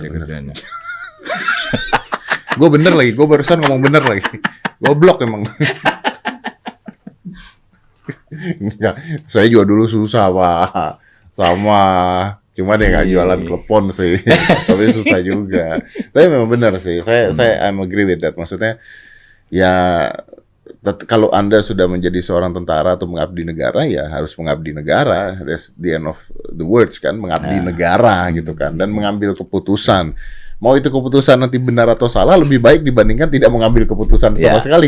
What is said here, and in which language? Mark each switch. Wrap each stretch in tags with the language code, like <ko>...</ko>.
<id>Kerjanya. Gue bener lagi, gue barusan ngomong bener lagi. Goblok emang. Enggak, saya juga dulu susah Pak. Sama. Cuma dia nggak jualan klepon sih, tapi susah juga. Tapi memang benar sih, saya</id> <en>I'm agree with that.</en> <id>Maksudnya, ya kalau Anda sudah menjadi seorang tentara atau mengabdi negara, ya harus mengabdi negara.</id> <en>That's the end of the words</en> <id>kan, mengabdi negara gitu kan, dan mengambil keputusan. Mau itu keputusan nanti benar atau salah, lebih baik dibandingkan tidak mengambil keputusan sama sekali.</id>